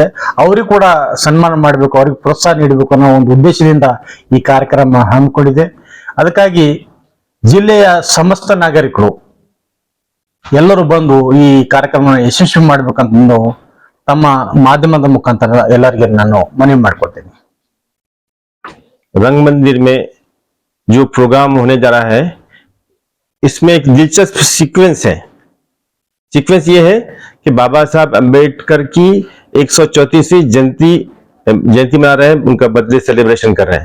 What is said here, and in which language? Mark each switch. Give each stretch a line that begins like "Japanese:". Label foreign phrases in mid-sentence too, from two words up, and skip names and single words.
Kannada: ಅವರಿಗೂ ಕೂಡ ಸನ್ಮಾನ ಮಾಡಬೇಕು, ಅವ್ರಿಗೆ ಪ್ರೋತ್ಸಾಹ ನೀಡಬೇಕು ಅನ್ನೋ ಒಂದು ಉದ್ದೇಶದಿಂದ ಈ ಕಾರ್ಯಕ್ರಮ ಹಮ್ಮಿಕೊಂಡಿದೆ। ಅದಕ್ಕಾಗಿ ಜಿಲ್ಲೆಯ ಸಮಸ್ತ ನಾಗರಿಕರು ಎಲ್ಲರೂ ಬಂದು ಈ ಕಾರ್ಯಕ್ರಮ ಯಶಸ್ವಿ ಮಾಡ್ಬೇಕಂತ ತಮ್ಮ ಮಾಧ್ಯಮದ ಮುಖಾಂತರ ಎಲ್ಲರಿಗೆ ನಾನು ಮನವಿ ಮಾಡ್ಕೊಳ್ತೇನೆ।
Hindi: रंग मंदिर में जो प्रोग्राम होने जा रहा है, इसमें एक दिलचस्प सीक्वेंस है। सीक्वेंस ये है कि बाबा साहब अंबेडकर की 134वीं जयंती मना रहे हैं, उनका
English: birthday celebration
Hindi: कर रहे हैं।